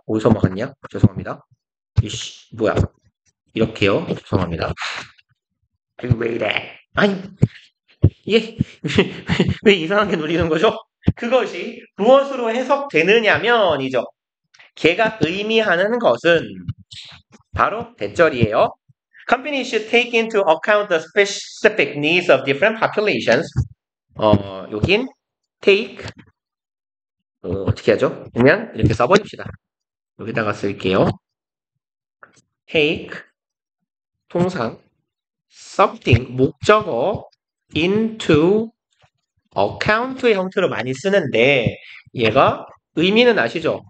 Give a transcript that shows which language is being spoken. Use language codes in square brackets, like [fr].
[ko] 어디서 막았냐? 죄송합니다. 이씨 뭐야 이렇게요. 죄송합니다. 아이고 왜 이래. 아니 이게 왜 이상하게 눌리는 거죠? 그것이 무엇으로 해석되느냐면이죠. 걔가 의미하는 것은 바로 대절이에요. [en] Companies should take into account the specific needs of different populations. [ko] 여긴 take 어떻게 하죠? 그러면 이렇게 써버립시다. 여기다가 쓸게요. take 통상 something 목적어 [en] into account [ko] 의 형태로 많이 쓰는데 얘가 의미는 아시죠?